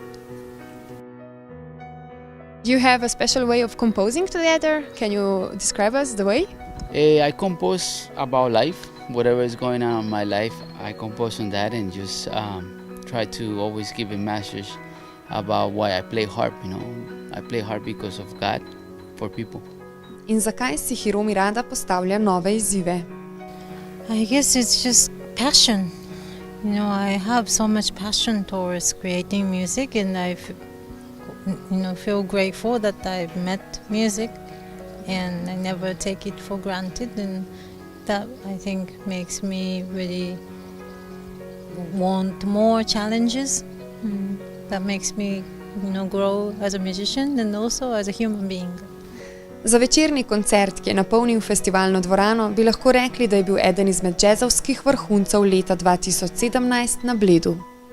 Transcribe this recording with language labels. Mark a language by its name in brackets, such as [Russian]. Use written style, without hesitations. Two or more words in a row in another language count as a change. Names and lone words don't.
[English] Do you have a special way of composing together? Can you describe us the way? I compose about life, whatever is going on in my life. I compose on that and just try to always give a message about why I play harp. I play harp because of God, for people. [Slovenian] In zakaj si Hiromi rada postavlja nove izzive? [English] I guess it's just passion. I have so much passion towards creating music, and I feel grateful that I've met music, and I never take it for granted, and that I think makes me really want more challenges. That makes me grow as a musician and also as a human being. [Slovenian] Za večerni koncert, ki je napolnil festivalno dvorano, bi lahko rekli, da je bil eden izmed džezovskih vrhuncev leta 2017 na Bledu.